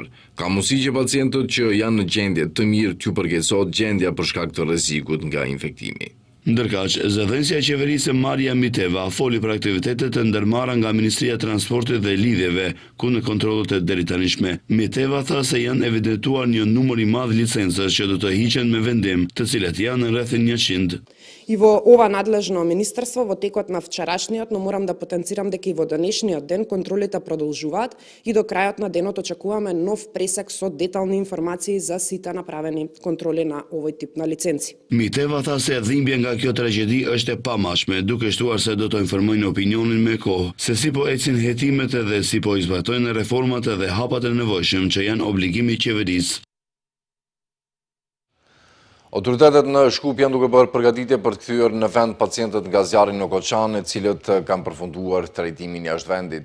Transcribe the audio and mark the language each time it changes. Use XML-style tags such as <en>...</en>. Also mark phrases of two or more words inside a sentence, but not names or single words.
<sq>Ka mundësi që pacientët që janë në gjendje të mirë t'ju përkeqësohet gjendja për shkak të rrezikut nga infektimi. Ndërkaq, zëdhënësja e qeverisë Maria Miteva foli për aktivitetet e ndërmarra nga Ministria e Transportit dhe Lidhjeve, ku në kontrollet e deri tanishme. Miteva tha se janë evidentuar një numër i madh licencash që do të hiqen me vendim, të cilat janë rreth 100.</sq> <mk>И во ова надлежно министерство во текот на вчерашниот, но морам да потенцирам дека и во денешниот ден контролите продолжуваат и до крајот на денот очекуваме нов пресек со детални информации за сите направени контроли на овој тип на лиценци.</mk> <sq>Miteva tha se dhimbja nga kjo tragjedi është e pamashme, duke shtuar se do të informojnë opinionin me kohë, se si po ecin hetimet dhe si po i zbatojnë reformat dhe hapat e nevojshëm që janë obligimi i qeverisë. Autoritetet në Shkup janë duke bërë përgatitje për të kthyer në vend pacientët nga zjarri në Koçan, e cilët kanë përfunduar trajtimin jashtë vendit.</sq>